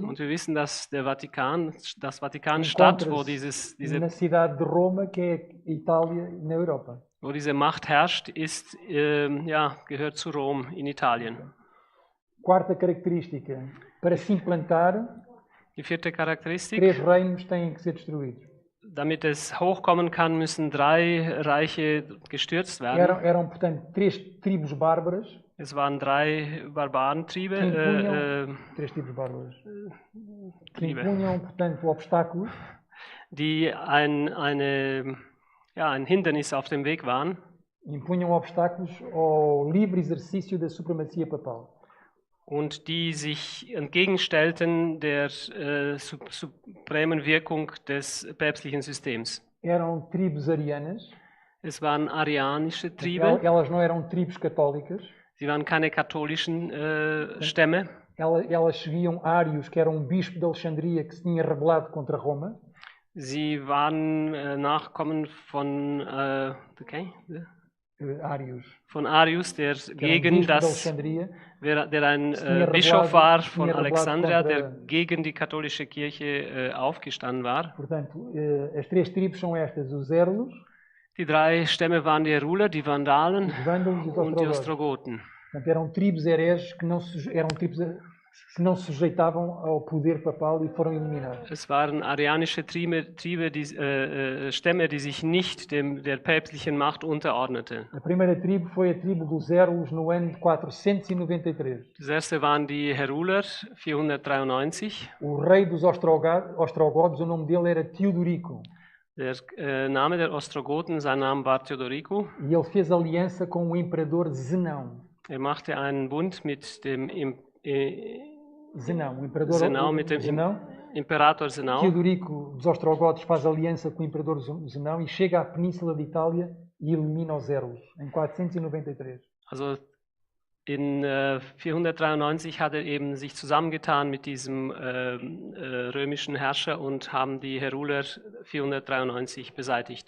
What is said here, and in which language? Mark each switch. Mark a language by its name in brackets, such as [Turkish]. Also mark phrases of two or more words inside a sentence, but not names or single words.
[German] dass das Vatikanstadt, wo [Portuguese] na cidade de Roma, que é Itália, na Europa. [German] Wo diese Macht herrscht, gehört zu Rom in Italien. [Portuguese] Quarta característica, para se implantar, [German] die vierte Charakteristik, [Portuguese] 3 reinos têm que ser destruídos. [German] Damit es hochkommen kann, müssen 3 Reiche gestürzt werden. [Portuguese] Eram portanto, 3 tribos bárbaras. [German] Es waren 3 Barbarentriebe. [Portuguese] 3 tribos bárbaras. Que impunham, portanto, obstáculos. [German] Die ein Hindernis auf dem Weg waren. [Portuguese] Impunham obstáculos ao livre exercício da supremacia papal. [German] Und die sich entgegenstellten der supremen Wirkung des päpstlichen Systems. [Portuguese] Eram tribos arianas. [German] Es waren arianische Triebe. [Portuguese] Elas não eram tribos católicas. [German] Sie waren keine katholischen Stämme. [Portuguese] Elas seguiam Arius, que era bispo de Alexandria que se tinha rebelado contra Roma. [German] Sie waren Nachkommen von Arius, der gegen der ein Bischof war von Alexandria, der gegen die katholische Kirche aufgestanden war. [Portuguese] Portanto, as 3 tribos são estas: os Érulos, [German] die 3 Stämme waren die Ruler, die Vandalen und die Ostrogoten. [Portuguese] Portanto, eram tribos hereges que não se sujeitavam ao poder papal e foram eliminados. [German] Es waren arianische Stämme, die sich nicht der päpstlichen Macht unterordneten. [Portuguese] A primeira tribo foi a tribo dos Érulos no ano de 493. [German] Das erste waren die Heruler, 493. [Portuguese] O rei dos Ostrogodos, o nome dele era Teodorico. [German] Der Name der Ostrogoten, sein Name war Theodorico. [Portuguese] E ele fez aliança com o imperador Zenão. [German] Er machte einen Bund mit dem Zenão, mit dem Imperator Zenão. [Portuguese] Teodorico dos Ostrogodos faz aliança com o imperador Zenão e chega à península de Itália e elimina os Érulos em 493. [German] Also in 493 hat eben sich zusammengetan mit diesem römischen Herrscher und haben die Heruler 493 beseitigt.